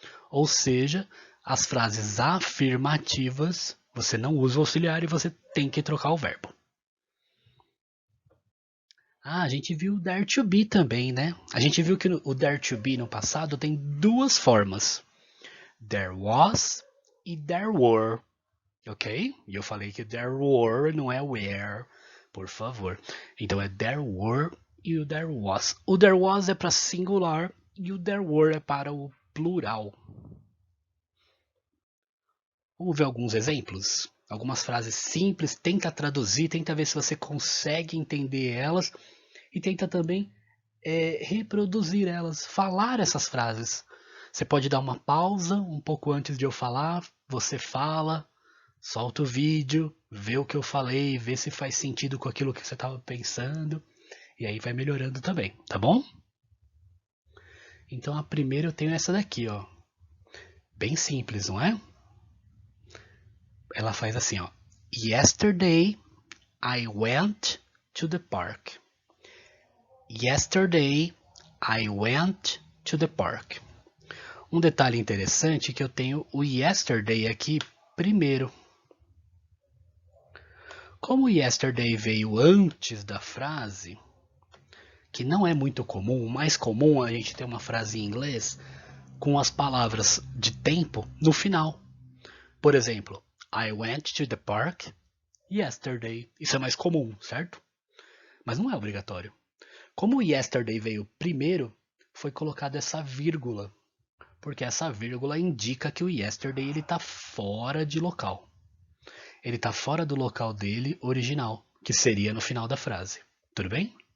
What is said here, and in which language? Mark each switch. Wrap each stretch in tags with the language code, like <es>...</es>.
<pt>Ou seja, as frases afirmativas, você não usa o auxiliar e você tem que trocar o verbo. A gente viu o dare to be também, né? A gente viu que o dare to be no passado tem duas formas. There was e there were, ok? E eu falei que there were não é were, por favor. Então é there were e o there was. O there was é para singular e o there were é para o plural. Vamos ver alguns exemplos? Algumas frases simples, tenta traduzir, tenta ver se você consegue entender elas e tenta também reproduzir elas, falar essas frases. Você pode dar uma pausa um pouco antes de eu falar, você fala, solta o vídeo, vê o que eu falei, vê se faz sentido com aquilo que você estava pensando, e aí vai melhorando também, tá bom? Então a primeira eu tenho essa daqui, ó. Bem simples, não é? Ela faz assim, ó.</pt> <en>Yesterday I went to the park. Yesterday I went to the park.</en> <pt>Um detalhe interessante é que eu tenho o yesterday aqui primeiro. Como o yesterday veio antes da frase, que não é muito comum, o mais comum é a gente ter uma frase em inglês com as palavras de tempo no final. Por exemplo,</pt> <en>I went to the park yesterday.</en> <pt>Isso é mais comum, certo? Mas não é obrigatório. Como o yesterday veio primeiro, foi colocada essa vírgula, porque essa vírgula indica que o yesterday ele está fora de local. Ele está fora do local dele original, que seria no final da frase. Tudo bem?</pt>